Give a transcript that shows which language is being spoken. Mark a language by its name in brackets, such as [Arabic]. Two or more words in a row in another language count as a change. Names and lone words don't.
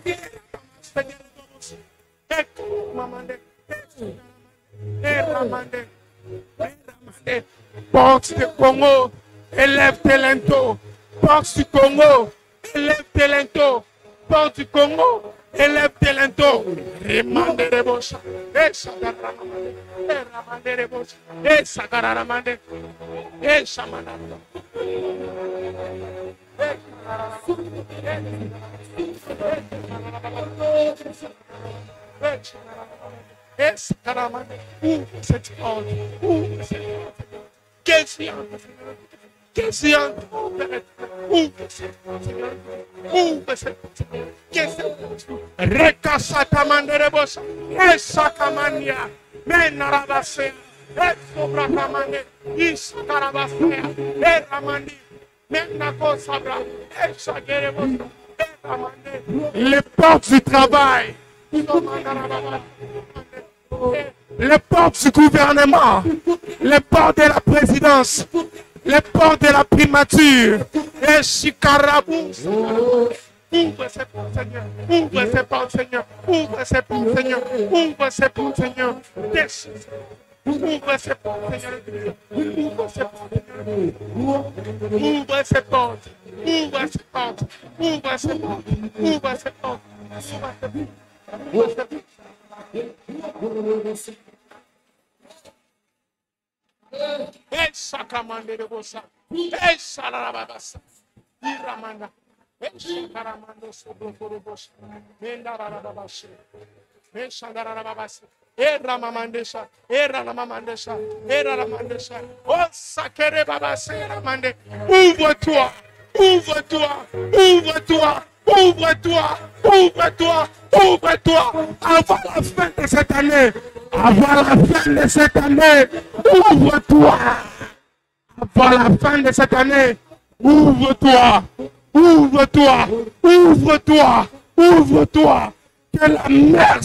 [French] Porte du Congo, élève tes linteaux. Porte du Congo, élève tes linteaux. Porte du Congo, élève tes linteaux. Remande de bocha. Et Sagaramande. Et Ramande de bocha. Et Sagaramande. Et Shamana. Et Sagaramande. Ouvre cette porte. Ouvre cette porte. Qu'est-ce qu'il y a? Qu'est-ce qu'il y a? Ouvre cette porte, Seigneur. Ouvre cette porte. Qu'est-ce qu'il y a? Rekashatamande rebosha. Eshakamania. Menarabasea. Esobrakamane. Ishakarabasea. Eramandi. Menakosabra. Eshagerebosha. Eramande. Les portes du travail. Les portes du gouvernement, les portes de la présidence, les portes de la primature, et Chikarabou. Ouvre ces portes, Seigneur. Ouvre ces portes, Seigneur. Ouvre ces portes, Seigneur. Ouvre ces portes, Seigneur. Ouvre ces portes, Seigneur. Ouvre ces portes, Seigneur. Ouvre ces portes. Ouvre ces portes. Ouvre ces portes. Ouvre ces portes. Ouvre ces portes. Et Sakamande de Bossa, et Salarabassa, Iramanda, et Shakaramando Sobroforobosh, Mendarabashe, et Shandarabas, et Ramamandesha, et Ramamandesha, et Ramandesha, oh Sakere Babase, Ramande, ouvre-toi, ouvre-toi, ouvre-toi, ouvre-toi, ouvre-toi, ouvre-toi, avant la fin de cette année, avant la fin de cette année, ouvre-toi, avant la fin de cette année, ouvre-toi, ouvre-toi, ouvre-toi, ouvre-toi, que la mer